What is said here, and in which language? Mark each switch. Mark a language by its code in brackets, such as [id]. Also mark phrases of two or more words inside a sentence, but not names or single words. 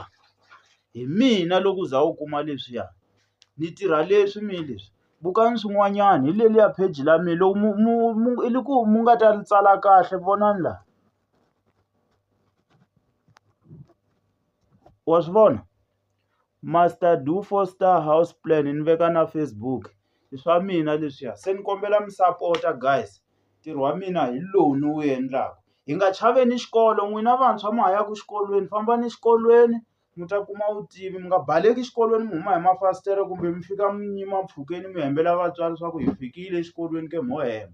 [ts] Hi mina loko u za u kuma leswiya. Ni tirha leswi mina leswi. Bukani swin'wanyana hi leliya page la mina loko i ku mu nga ta ri tsala kahle vonani laha. Wa swi vona? Master Du4 Star [en] house plan [ts] ni veka na Facebook. I swa mina leswiya. Se ni kombela mi sapota guys. Ntirho wa mina hi lowu ni wu endlaka. Hi nga chaveni xikolo, n'wina vantshwa ma ha yaka xikolweni, fambani xikolweni mi ta kuma vutivi. Mi nga baleki xikolweni mi huma hi mafasitere kumbe mi fika mi yima mpfhukeni mi hembela vatswari swa ku hi fikile exikolweni ke mo hemba.